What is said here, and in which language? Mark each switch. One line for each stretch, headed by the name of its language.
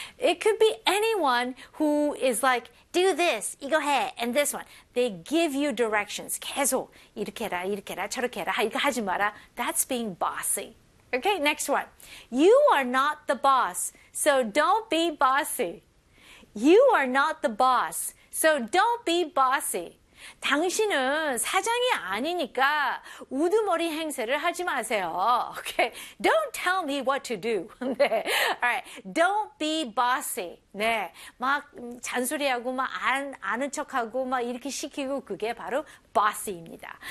English: It could be anyone who is like, do this,
Korean: 이거 해,
English: and this one. They give you directions.
Korean: 계속 이렇게 해라, 이렇게 해라, 저렇게 해라, 이거 하지 마라.
English: That's being bossy. Okay, next one. You are not the boss, so don't be bossy. You are not the boss, so don't be bossy.
Korean: 당신은 사장이 아니니까 우두머리 행세를 하지 마세요.
English: Okay. Don't tell me what to do.
Korean: 네.
English: All right. Don't be bossy.
Korean: 네. 막 잔소리하고 막 아는 척하고 막 이렇게 시키고 그게 바로 bossy입니다.